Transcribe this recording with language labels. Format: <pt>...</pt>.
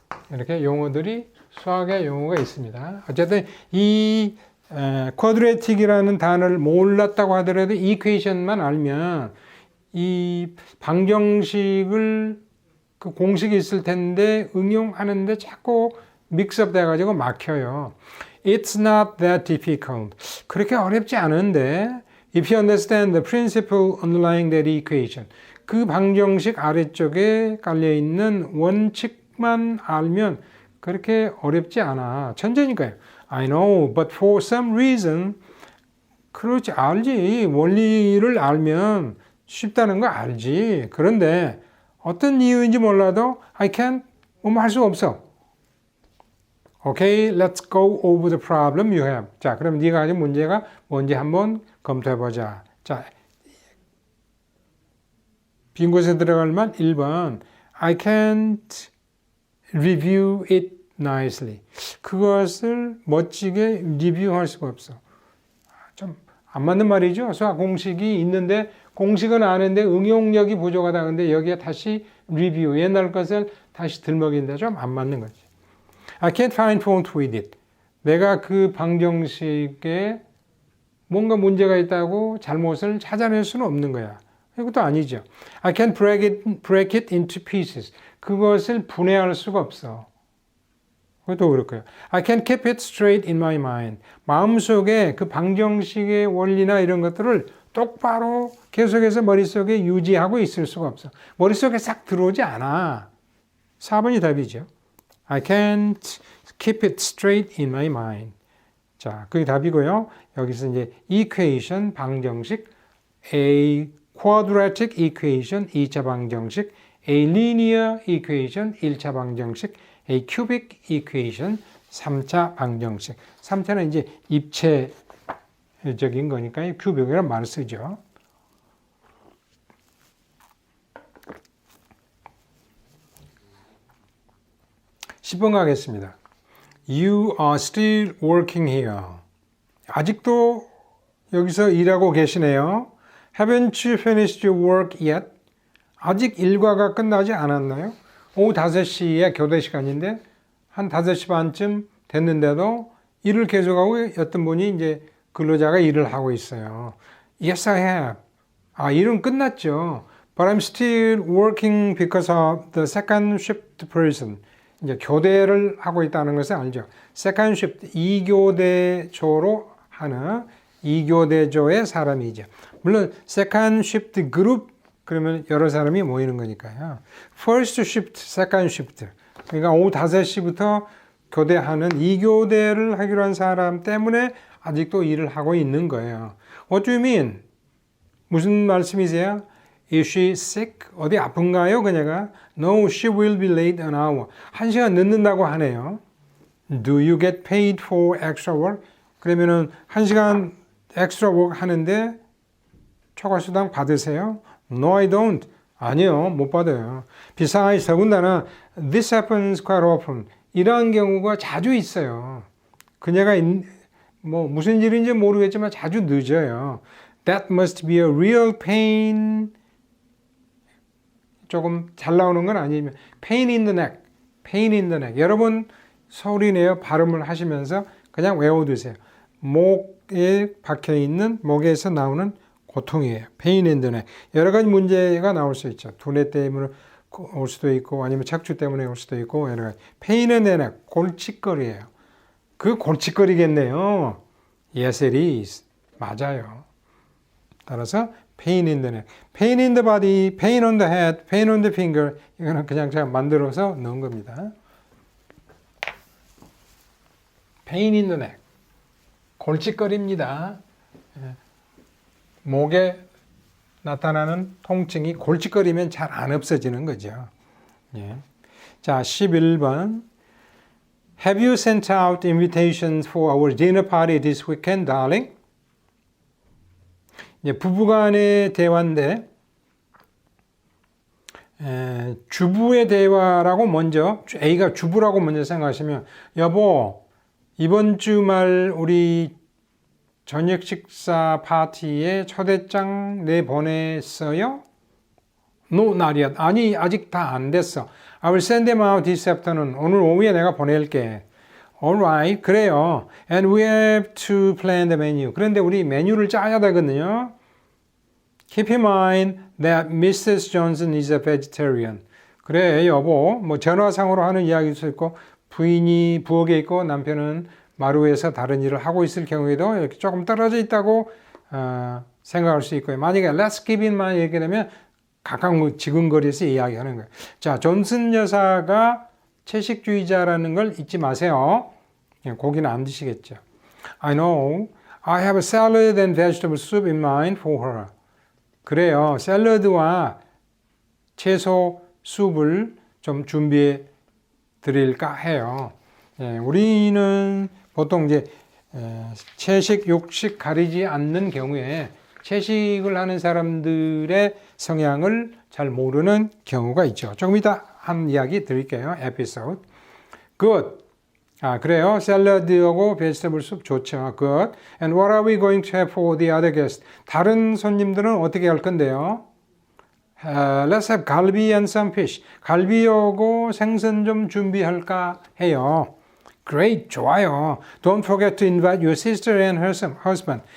<ko>이렇게 용어들이 수학의 용어가 있습니다. 어쨌든 이 quadratic이라는 단어를 몰랐다고 하더라도 equation만 알면 이 방정식을 그 공식이 있을 텐데 응용하는데 자꾸 믹스업 돼가지고 막혀요.</ko> <en>It's not that difficult.</en> <ko>그렇게 어렵지 않은데</ko> <en>if you understand the principle underlying that equation.</en> <ko>그 방정식 아래쪽에 깔려있는 원칙만 알면 그렇게 어렵지 않아. 천재니까요.</ko> <en>I know, but for some reason</en> <ko>그렇지 알지. 원리를 알면 쉽다는 거 알지. 그런데 어떤 이유인지 몰라도</ko> <en>I can't</en> <ko>뭐뭐 할 수 없어.</ko> <en>Okay, let's go over the problem you have.</en> <ko>자, 그럼 네가 가진 문제가 뭔지 한번 검토해 보자. 자, 빈 곳에 들어갈 만 1번.</ko> <en>I can't review it nicely.</en> <ko>그것을 멋지게 리뷰할 수가 없어. 좀 안 맞는 말이죠. 수학 공식이 있는데 공식은 아는데 응용력이 부족하다. 근데 여기에 다시 리뷰, 옛날 것을 다시 들먹인다. 좀 안 맞는 거지.</ko> <en>I can't find fault with it.</en> <ko>내가 그 방정식에 뭔가 문제가 있다고 잘못을 찾아낼 수는 없는 거야. 이것도 아니죠.</ko> <en>I can't break it into pieces.</en> <ko>그것을 분해할 수가 없어. 그것도 그렇고요.</ko> <en>I can't keep it straight in my mind.</en> <ko>마음속에 그 방정식의 원리나 이런 것들을 똑바로 계속해서 머릿속에 유지하고 있을 수가 없어. 머릿속에 싹 들어오지 않아. 4번이 답이죠.</ko> <en>I can't keep it straight in my mind.</en> <ko>자, 그게 답이고요. 여기서 이제 equation, 방정식,</ko> <en>a quadratic equation,</en> <ko>2차 방정식,</ko> <en>a linear equation,</en> <ko>1차 방정식,</ko> <en>a cubic equation,</en> <ko>3차 방정식. 3차는 이제 입체적인 거니까 cubiic이라는 말을 쓰죠. (10번) 가겠습니다.</ko> <en>You are still working here.</en> <ko>아직도 여기서 일하고 계시네요.</ko> <en>Haven't you finished your work yet?</en> <ko>아직 일과가 끝나지 않았나요? 오후 5시에 교대 시간인데 한 5시 반쯤 됐는데도 일을 계속하고 어떤 분이 이제 근로자가 일을 하고 있어요.</ko> <en>Yes, I have.</en> <ko>일은 끝났죠.</ko> <en>But I'm still working because of the second shift person.</en> <ko>이제 교대를 하고 있다는 것을 알죠. Second shift, 2교대조로 하는 2교대조의 사람이죠. 물론 second shift 그룹 그러면 여러 사람이 모이는 거니까요.</ko> <en>First shift, second shift.</en> <ko>그러니까 오후 5시부터 교대하는 2교대를 하기로 한 사람 때문에 아직도 일을 하고 있는 거예요.</ko> <en>What do you mean?</en> <ko>무슨 말씀이세요?</ko> <en>Is she sick?</en> <ko>어디 아픈가요? 그녀가?</ko> <en>No, she will be late an hour.</en> <ko>1시간 늦는다고 하네요.</ko> <en>Do you get paid for extra work?</en> <ko>그러면은 1시간 extra work 하는데 초과수당 받으세요?</ko> <en>No, I don't.</en> <ko>아니요, 못 받아요.</ko> <en>Besides,</en> <ko>더군다나</ko> <en>this happens quite often.</en> <ko>이러한 경우가 자주 있어요. 그녀가 무슨 일인지 모르겠지만 자주 늦어요.</ko> <en>That must be a real pain.</en> <ko>조금 잘 나오는 건 아니면</ko> <en>pain in the neck, pain in the neck.</en> <ko>여러분 소리내어 발음을 하시면서 그냥 외워두세요. 목에 박혀있는 목에서 나오는 고통이에요.</ko> <en>pain in the neck.</en> <ko>여러 가지 문제가 나올 수 있죠. 두뇌 때문에 올 수도 있고 아니면 척추 때문에 올 수도 있고 여러 가지.</ko> <en>pain in the neck,</en> <ko>골칫거리예요. 그 골칫거리겠네요.</ko> <en>Yes, it is.</en> <ko>맞아요. 따라서</ko> <en>pain in the neck, pain in the body, pain on the head, pain on the finger.</en> <ko>이거는 그냥 제가 만들어서 넣은 겁니다.</ko> <en>pain in the neck,</en> <ko>골칫거리입니다. 목에 나타나는 통증이 골칫거리면 잘 안 없어지는 거죠. 예. 자, 11번.</ko> <en>Have you sent out invitations for our dinner party this weekend, darling?</en> <ko>부부간의 대화인데 주부의 대화라고 먼저 A가 주부라고 먼저 생각하시면 여보 이번 주말 우리 저녁 식사 파티에 초대장 내보냈어요?</ko> <en>No, not yet.</en> <ko>아니 아직 다 안 됐어.</ko> <en>I will send them out this afternoon.</en> <ko>오늘 오후에 내가 보낼게.</ko> <en>Alright,</en> <ko>그래요.</ko> <en>And we have to plan the menu.</en> <ko>그런데 우리 메뉴를 짜야 되거든요.</ko> <en>Keep in mind that Mrs. Johnson is a vegetarian.</en> <ko>그래, 여보. 전화상으로 하는 이야기일 수 있고, 부인이 부엌에 있고, 남편은 마루에서 다른 일을 하고 있을 경우에도 이렇게 조금 떨어져 있다고 생각할 수 있고요. 만약에</ko> <en>let's keep in mind</en> <ko>이렇게 되면 각각 지근거리에서 이야기하는 거예요. 자, 존슨 여사가 채식주의자라는 걸 잊지 마세요. 고기는 안 드시겠죠.</ko> <en>I know. I have a salad and vegetable soup in mind for her.</en> <ko>그래요. 샐러드와 채소 수프를 좀 준비해 드릴까 해요. 우리는 보통 이제 채식, 육식 가리지 않는 경우에 채식을 하는 사람들의 성향을 잘 모르는 경우가 있죠. 조금 이따 한 이야기 드릴게요. 에피소드.</ko> <en>Good.</en> <ko>그래요. 샐러드하고 베지터블 숲 좋죠.</ko> <en>Good. And what are we going to have for the other guests?</en> <ko>다른 손님들은 어떻게 할 건데요?</ko> <en>Let's have 갈비 and some fish.</en> <ko>갈비하고 생선 좀 준비할까 해요.</ko> <en>Great.</en> <ko>좋아요.</ko> <en>Don't forget to invite your sister and her husband.</en>